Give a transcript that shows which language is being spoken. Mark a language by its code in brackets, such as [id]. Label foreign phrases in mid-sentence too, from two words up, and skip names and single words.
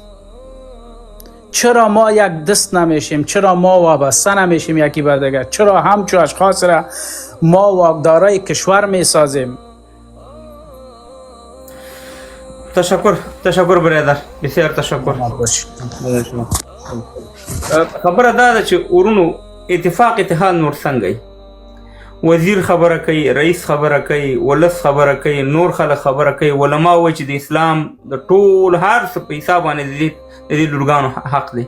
[fa] چرا ما یک دست نمیشیم؟ چرا ما وابسته نمیشیم یکی به دیگر؟ چرا همچو اشخاص را ما واگدارای کشور میسازیم؟ تشکر برادر، بسیار تشکر. [ps] خبره دا ده چې ورونو اتحاد نور څنګه وزیر خبره کوي، رئیس خبره کوي، ولس خبره کوي، نور خلک خبره کوي، علما وایي چې د اسلام د ټول هر څه په حساب باندې د دې لورګانو حق دی.